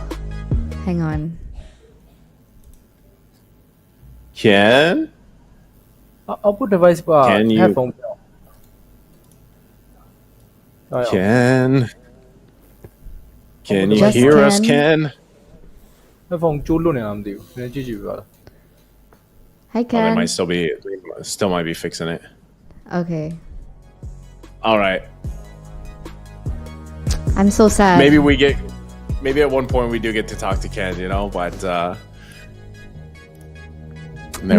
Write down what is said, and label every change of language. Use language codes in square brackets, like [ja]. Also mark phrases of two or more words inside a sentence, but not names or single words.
[en] Hang on. Ken? Output device bar. Can you? Headphone. Ken? Can you Just hear us, Ken? Ken? [my] Headphone ကျွလို့နေတာမသိဘူး။နည်းကြည့်ကြည့်ပါလား [en] Hi, Oh, they Ken. might be fixing it. Okay. All right. I'm so sad. Maybe at one point we do get to talk to Ken, but there